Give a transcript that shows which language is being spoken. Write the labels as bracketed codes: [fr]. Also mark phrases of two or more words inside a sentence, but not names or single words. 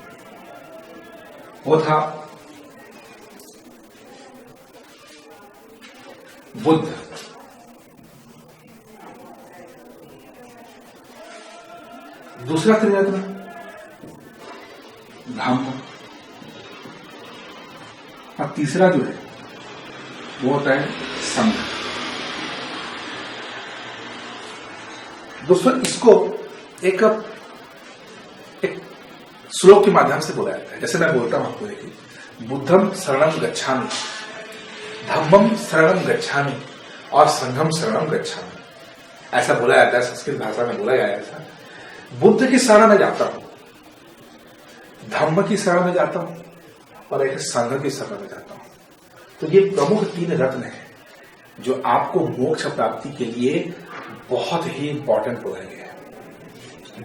[hi] वो था बुद्ध, दूसरा त्रिरत्न धम्म, और तीसरा जो है वो होता है संघ। दोस्तों इसको एक श्लोक के माध्यम से बोला जाता है। जैसे मैं बोलता हूं आपको, देखिए, [pi] बुद्धम शरणम गच्छामि, धम्मम शरणम गच्छामि और संघम शरणम गच्छामि, [hi] ऐसा बोला जाता है, संस्कृत भाषा में बोला गया था। बुद्ध की शरण में जाता हूं, धम्म की शरण में जाता हूं और एक संघ की शरण में जाता हूं। तो ये प्रमुख 3 रत्न है जो आपको मोक्ष प्राप्ति के लिए बहुत ही इंपॉर्टेंट बनाए गए हैं।